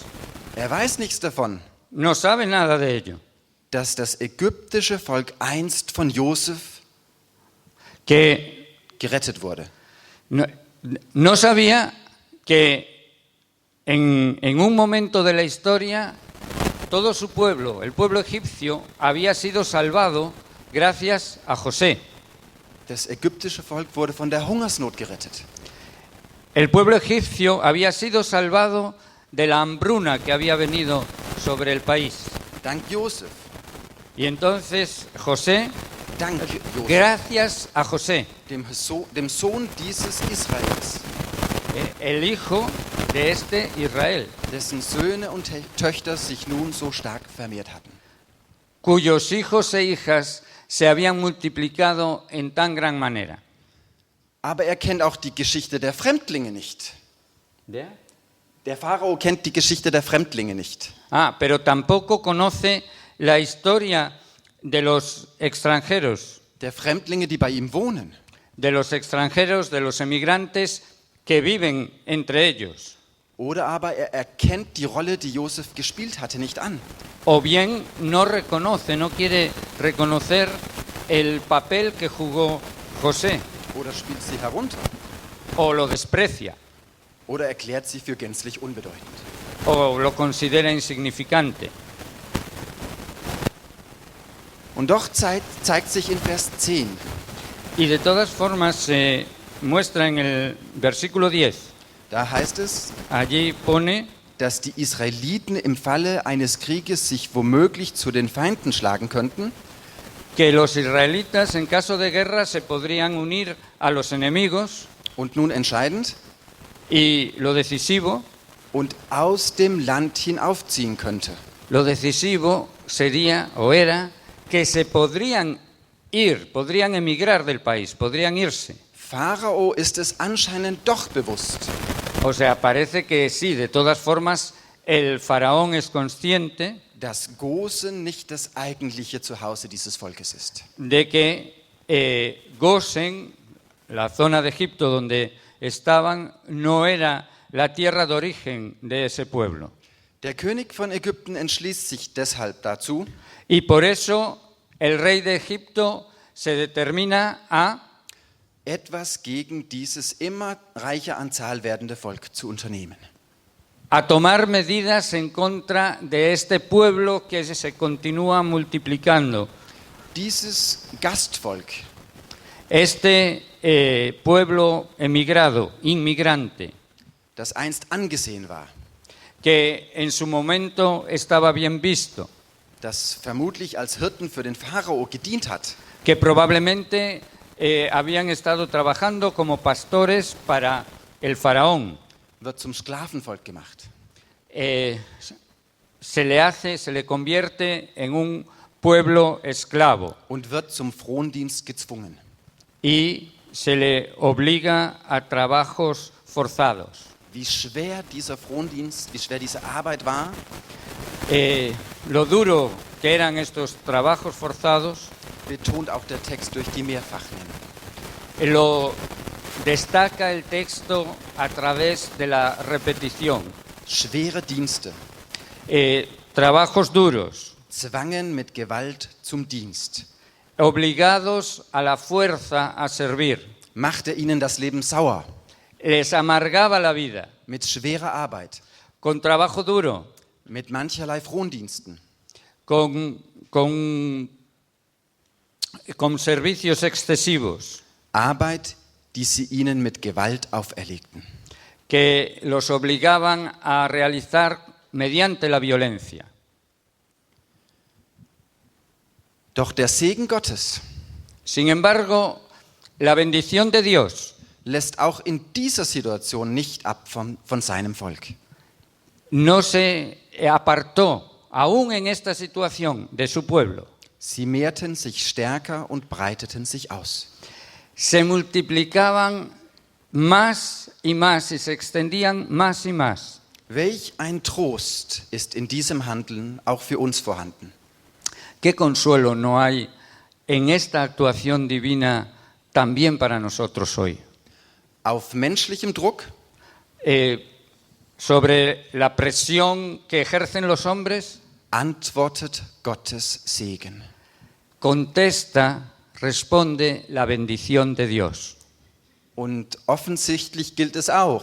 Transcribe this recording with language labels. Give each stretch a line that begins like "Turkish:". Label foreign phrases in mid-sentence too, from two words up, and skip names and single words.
German: Er weiß nichts davon,
Spanish: No sabe nada de ello.
German: dass das ägyptische Volk einst von Josef
Spanish: Que
German: gerettet wurde.
Spanish: no sabía que en un momento de la historia todo su pueblo, el pueblo egipcio, había sido salvado gracias a José.
German: Das ägyptische Volk wurde von der Hungersnot gerettet.
Spanish: El pueblo egipcio había sido salvado de la hambruna que había venido sobre el país.
German: Dank Josef.
Spanish: Y entonces José,
German: Dank Josef,
Spanish: gracias a José,
German: dem Sohn dieses Israels,
Spanish: el hijo de este Israel,
German: dessen Söhne und Töchter sich nun so stark vermehrt hatten.
Spanish: cuyos hijos e hijas se habían multiplicado en tan gran manera.
German: Aber er kennt auch die Geschichte der Fremdlinge nicht. Der Pharao kennt die Geschichte der Fremdlinge nicht.
Spanish: Pero tampoco conoce la historia de los extranjeros,
German: Der Fremdlinge, die bei ihm wohnen.
Spanish: de los extranjeros, de los emigrantes que viven entre ellos.
German: Oder aber er erkennt die Rolle, die Josef gespielt hatte, nicht an.
Spanish: O bien no quiere reconocer el papel que jugó José,
German: Oder spielt sie herunter.
Spanish: o lo desprecia,
German: Oder erklärt sie für gänzlich unbedeutend.
Spanish: o lo considera insignificante.
German: Und doch zeigt sich in Vers 10,
Spanish: Y de todas formas se muestra en el versículo 10,
German: da heißt es,
Spanish: allí pone
German: dass die Israeliten im Falle eines Krieges sich womöglich zu den Feinden schlagen könnten
Spanish: que los israelitas en caso de guerra se podrían unir a los enemigos
German: und nun entscheidend,
Spanish: y lo decisivo
German: aus dem Land hinaufziehen könnte.
Spanish: sería o era que se podrían emigrar del país, podrían irse.
German: Pharao ist es anscheinend doch bewusst,
Spanish: O sea, parece que sí, de todas formas, el faraón es consciente
German: dass Gosen nicht das eigentliche Zuhause dieses Volkes ist.
Spanish: de que Gosen, la zona de Egipto donde estaban, no era la tierra de origen de ese pueblo.
German: Der König von Ägypten entschließt sich deshalb dazu,
Spanish: Y por eso el rey de Egipto se determina a
German: etwas gegen dieses immer reicher an Zahl werdende Volk zu unternehmen.
Spanish: A tomar medidas en contra de este pueblo que se continúa multiplicando.
German: Dieses Gastvolk,
Spanish: Este pueblo inmigrante,
German: das einst angesehen war,
Spanish: que en su momento estaba bien visto,
German: das vermutlich als Hirten für den Pharao gedient hat,
Spanish: que probablemente habían estado trabajando como pastores para el faraón,
German: wird zum Sklavenvolk gemacht.
Spanish: se le convierte en un pueblo esclavo
German: Und wird zum Frondienst gezwungen.
Spanish: y se le obliga a trabajos forzados.
German: Wie schwer dieser Frondienst, wie schwer diese Arbeit war,
Spanish: Lo duro que eran estos trabajos forzados
German: betont auch der Text durch die Mehrfachnennung.
Spanish: lo destaca el texto a través de la repetición.
German: Schwere Dienste
Spanish: Trabajos duros,
German: zwangen mit Gewalt zum Dienst.
Spanish: obligados a la fuerza a servir.
German: Machte ihnen das Leben sauer
Spanish: Les amargaba la vida
German: mit schwerer Arbeit,
Spanish: con trabajo duro,
German: mit mancherlei Frondiensten,
Spanish: con servicios excesivos
German: Arbeit, die sie ihnen mit Gewalt auferlegten.
Spanish: que los obligaban a realizar mediante la violencia.
German: Doch der Segen Gottes
Spanish: Sin embargo, la bendición de Dios
German: lässt auch in dieser Situation nicht ab von seinem Volk.
Spanish: no se apartó, aún en esta situación, de su pueblo.
German: Sie mehrten sich stärker und breiteten sich aus.
Spanish: Se multiplicaban más y más y se extendían más y más.
German: Welch ein Trost ist in diesem Handeln auch für uns vorhanden.
Spanish: ¿Qué consuelo no hay en esta actuación divina también para nosotros hoy?
German: Auf menschlichem Druck,
Spanish: Sobre la presión que ejercen los hombres,
German: antwortet Gottes Segen.
Spanish: responde la bendición de Dios.
German: Und offensichtlich gilt es auch,